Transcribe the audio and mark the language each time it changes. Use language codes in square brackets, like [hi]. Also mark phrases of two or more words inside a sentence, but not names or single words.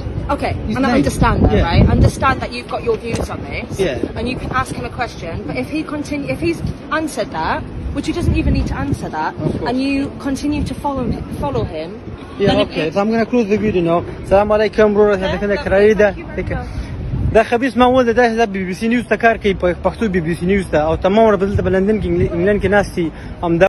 [en] Okay, and I understand that, right? I understand that you've got your views on this, and you can ask him a question. But if he's answered that, which he doesn't even need to answer that, and you continue to follow him. Okay. So I'm gonna close the video now. [ar] السلام عليكم, bro. [ps] دا خبيث معمول ده بي بي سي نيوز ته کار کوي په پښتو بي بي سي نيوز ته او تمام ورځ په لندن کې انګلند کې ناستي هم